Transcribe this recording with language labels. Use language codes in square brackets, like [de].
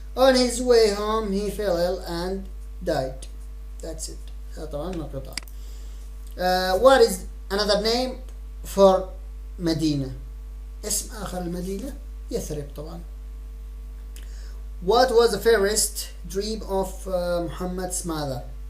[en] On his way home he fell ill and died. That's it. [ar] طبعا مقطع. [en] What is another name for Medina? [ar] اسم آخر المدينة يثرب طبعا. [en] What was the first dream of Muhammad's mother?